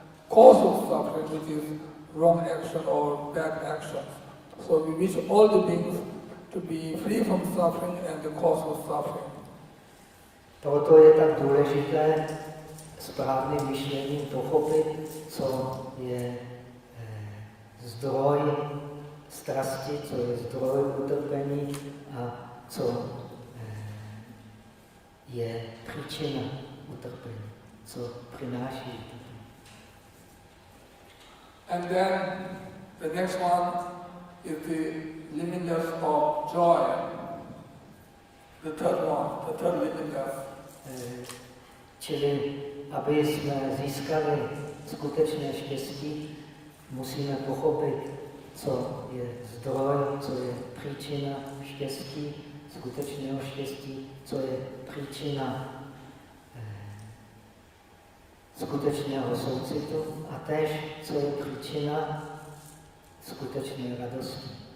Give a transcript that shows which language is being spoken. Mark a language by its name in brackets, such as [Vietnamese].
[English] cause of suffering, which is wrong action or bad action. So we wish all the beings to be free from suffering and the cause of suffering. [Czech] Proto je tak důležité správným myšlením pochopit, co je zdroj strasti, co je zdroj utrpení a co je příčina utrpení, co přináší utrpení. [English] And then the next one is the limitless of joy. The third one, the third limitless. [Czech] Čili, aby jsme získali skutečné štěstí, musíme pochopit, co je zdroj, co je příčina štěstí, skutečného štěstí, co je příčina skutečného soucitu a též, co je příčina skutečné radosti.